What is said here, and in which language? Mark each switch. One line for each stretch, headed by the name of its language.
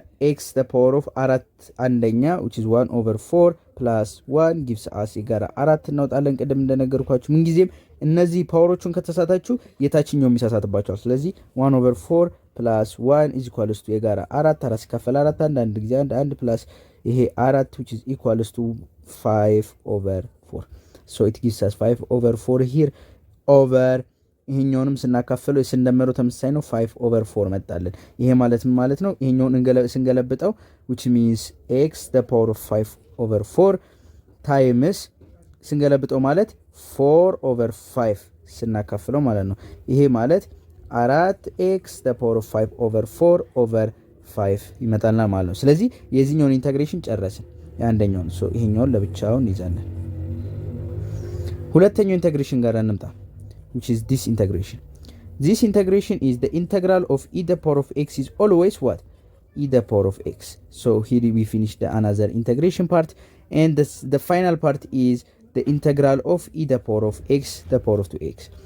Amharic: x the power of 4 አንደኛ
English: which is 1 over 4 plus 1 gives us
Amharic: የጋራ 4 እናወጣለን። ቅድም እንደነገርኳችሁ ምን ጊዜም እነዚህ ፓወሮቹን ከተሳታችሁ የታችኛው የሚሳሳትባቸዋል። ስለዚህ 1 over 4 plus 1 is equals to የጋራ 4 4 ሲካፈል 4 አንድ ጊዜ 1 plus ይሄ 4 which is equals to 5 over 4 so it gives us 5 over 4 here over ይሄኛውንም ስናካፍለው ስንደምረው ተመሳሳይ ነው 5 over 4 መጣለን። ይሄ ማለት ምን ማለት ነው? ይሄኛውን ስንገለብጠው
English: which means x the power of 5 over 4 times
Amharic: ስንገለብጠው ማለት 4 over 5 ስናካፍለው ማለት ነው። ይሄ ማለት 4x the power of 5 over 4 over 5 ይመጣልና ማለት ነው። ስለዚህ የዚህኛውን ኢንተግሬሽን ጨረስን። የአንደኛውን ይሄኛውን ለብቻውን ይዛለን። ሁለተኛው ኢንተግሬሽን ጋር እንምጣ
English: which is this integration. This integration is the integral of e the power of x is always what? E the power of x. So here we finish the another integration part and the final part is the integral of e the power of x the power of 2x.